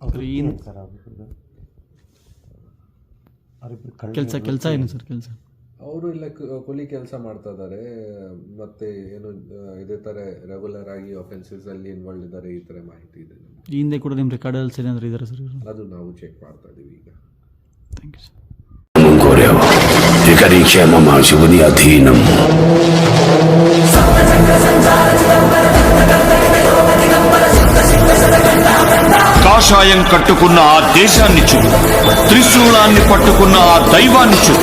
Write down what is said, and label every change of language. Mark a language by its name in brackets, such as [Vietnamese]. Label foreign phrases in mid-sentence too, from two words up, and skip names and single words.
[Kannada] ಕೆಲಸ ಏನು ಸರ್? ಕೆಲಸ ಅವರು ಇಲ್ಲ ಕೂಲಿ ಕೆಲಸ ಮಾಡ್ತಾ ಇದ್ದಾರೆ. ಮತ್ತೆ ಏನು ಇದೇ ಥರ ರೆಗ್ಯುಲರ್ ಆಗಿ ಅಫೆನ್ಸಸ್ ಅಲ್ಲಿ ಇನ್ವಾಲ್ವ್ ಇದ್ದಾರೆ, ಈ ಥರ ಮಾಹಿತಿ ಇದೆ. ಈ ಹಿಂದೆ ಕೂಡ ನಿಮ್ಮ ರೆಕಾರ್ಡಲ್ಸ್ ಏನಾದರೂ ಇದ್ದಾರೆ ಸರ್? ಅದು ನಾವು ಚೆಕ್ ಮಾಡ್ತಾ ಇದ್ದೀವಿ ಈಗ. [English] Thank you sir. [Telugu] కాషాయం కట్టుకున్న ఆ దేశాన్ని చూడు, త్రిశూలాన్ని పట్టుకున్న ఆ దైవాన్ని చూడు.